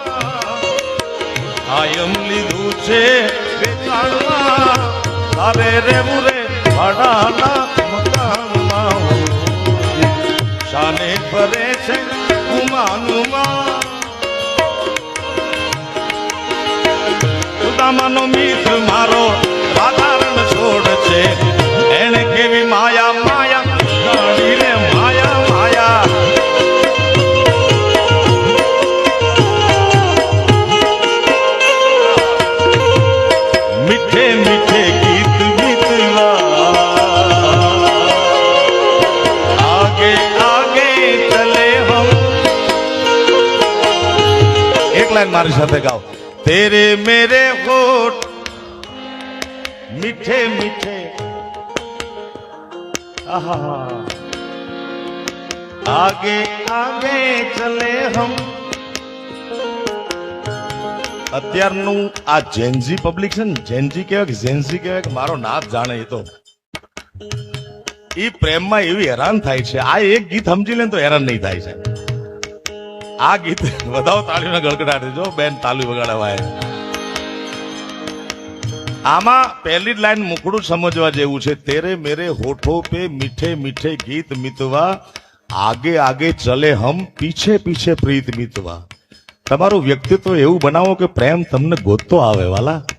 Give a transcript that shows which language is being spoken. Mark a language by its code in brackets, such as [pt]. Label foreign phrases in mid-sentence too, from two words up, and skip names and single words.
[gu] કાયમ લીધું છે વેચાણમાં તારે રેવું રે ભાડાના મકાનમાં શાને ફરે છે ગુમાનમાં સુદામાનો મિત્ર મારો સાધારણ છોડ છે એને કેવી માયા માયા જાણી રે માયા માયા [hi] मीठे मीठे गीत गीतवा आगे आगे चले हम एक लाइन [gu] મારી સાથે [hi] गाओ तेरे मेरे होठ मीठे मीठे आहा आगे आगे चले हम [gu] અત્યારનું આ જેનજી પબ્લિક છે ને જેનજી કહેવાય કે જેનજી કહેવાય કે મારો નાથ જાણે એ તો એ પ્રેમમાં એવી હેરાન થાય છે આ એક ગીત સમજી લે તો હેરાન નહીં થાય છે આ ગીત વધાવો તાળીઓના ગળગડાટ જો બેન તાલી વગાડવાય આમાં પહેલી જ લાઈન મુકડું સમજવા જેવું છે [hi] तेरे मेरे होठों पे मीठे मीठे गीत मितवा आगे आगे चले हम पीछे पीछे प्रीत मितवा [gu] તમારું વ્યક્તિત્વ એવું બનાવો કે પ્રેમ તમને ગોતતો આવે વાલા